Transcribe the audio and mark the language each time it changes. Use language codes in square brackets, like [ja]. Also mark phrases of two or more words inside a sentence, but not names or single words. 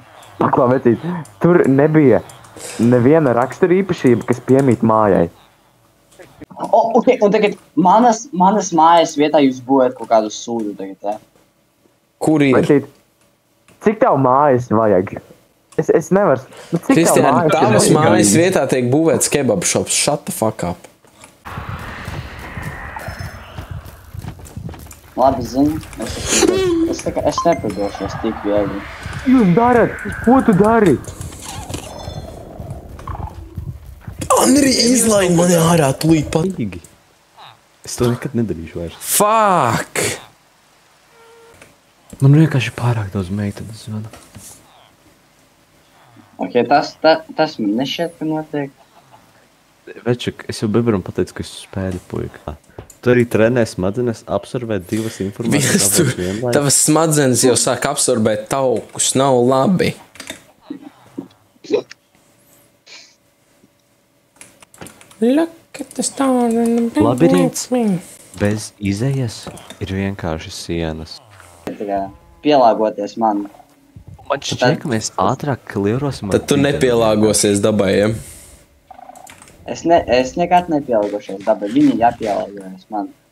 [lv] Paklā, vecīt, tur nebija neviena rakstura īpašība, kas piemīt mājai. Ok, un tagad manas mājas vietā jūs būvēt kaut kādu sūdu tagad, ja? Kur ir? Vecīt, cik tev mājas vajag? Es nevaru... Kristiāna, tavas mājas vietā tiek būvēts [en] kebab shops. Shut the fuck up. [lv] Labi zinu, es nepadošos tik viegli. Jūs darat? Ko tu dari? Andri, izlaid mani ārā tūlīt pat. Es to nekad nedarīšu vairs. Fuck! Man vienkārši pārāk daudz meitenes zvana. Ok, tas man nešķiet, ka notiek. Večuk, es jau Beberam pateicu, ka es spēļu puika. Tu arī trenē smadzenes absorbēt divas informācijas. Viens tur, tavas smadzenes jau sāk absorbēt taukus, nav labi. [en] Look at the star in the [lv] Labirints bez izejas ir vienkārši sienas. Pielāgoties man. Man šķiet, ka mēs ātrāk klierosim. Tad tu nepielāgosies dabai, ja? Es nekad nepielāgošies dabai, viņi jāpielāgojas man.